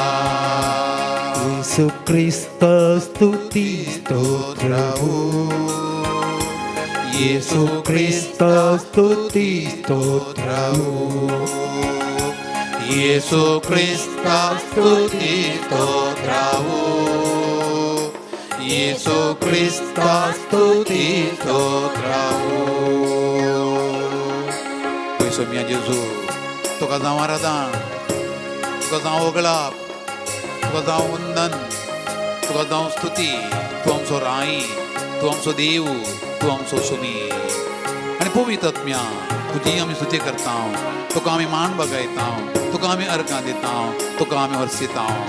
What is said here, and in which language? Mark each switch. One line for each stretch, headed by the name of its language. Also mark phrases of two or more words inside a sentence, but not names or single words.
Kannada: ಯೇಸು ಕ್ರಿಸ್ತ ಸ್ತುತಿ ಸ್ತೋತ್ರವು, ಯೇಸು ಕ್ರಿಸ್ತ ಸ್ತುತಿ ಸ್ತೋತ್ರವು. ಯೇಸು ಕ್ರಿಸ್ತ ಸ್ತುತಿ ಸ್ತೋತ್ರವು, ಯೇಸು ಕ್ರಿಸ್ತ ಸ್ತುತಿ ಸ್ತೋತ್ರವು.
Konkani: पयसो मिया जेजू तुका जावं आराधन, तुका जावं वगळाप, तुका जावं वंदन, तुका जावं स्तुती. तूं आमचो राई, तूं आमचो देव, तूं आमचो सुमी. आनी पवित्र आत्म्या तुजी आमी स्तुती करता, तुका आमी मान बगयता, तुका आमी अर्घां दिता, तुका आमी वर्सिता.